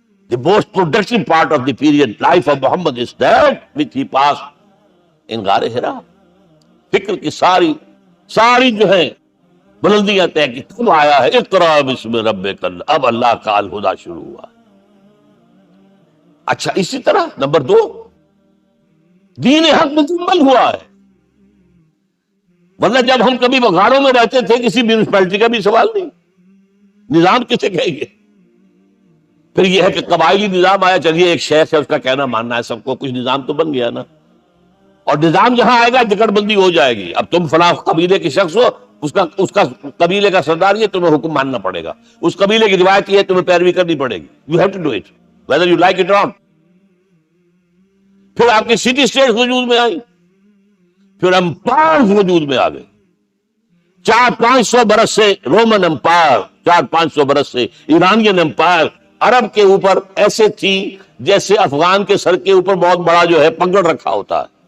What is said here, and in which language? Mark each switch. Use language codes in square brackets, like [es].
[en] The most productive part of the period life of Muhammad is that which he passed in غار Hira. [ur] فکر کی ساری جو ہے بلندیاں طے کی، تم آیا ہے اقرا بسم ربک، اب اللہ کا الہدا شروع ہوا. اچھا، اسی طرح نمبر 2، دین حق مکمل ہوا ہے. ورنہ جب ہم کبھی غاروں میں رہتے تھے کسی میونسپلٹی کا بھی سوال نہیں، نظام کسے کہیں گے؟ پھر یہ ہے کہ قبائلی نظام آیا، چلیے ایک شیخ ہے اس کا کہنا ماننا ہے سب کو، کچھ نظام تو بن گیا نا. اور نظام جہاں آئے گا جکڑ بندی ہو جائے گی. اب تم فلاں قبیلے کے شخص ہو، اس کا قبیلے کا سردار یہ، تمہیں حکم ماننا پڑے گا. اس قبیلے کی روایت یہ ہے، تمہیں پیروی کرنی پڑے گی. [en] You have to do it whether you like it or not. [ur] پھر آپ کی سٹی اسٹیٹ وجود میں آئی، پھر امپائر وجود میں آ گئے. 400-500 برس سے رومن امپائر، 400-500 برس سے ایرانین امپائر عرب کے اوپر ایسے تھی جیسے افغان کے سر کے اوپر بہت بڑا جو ہے پگڑ رکھا ہوتا ہے.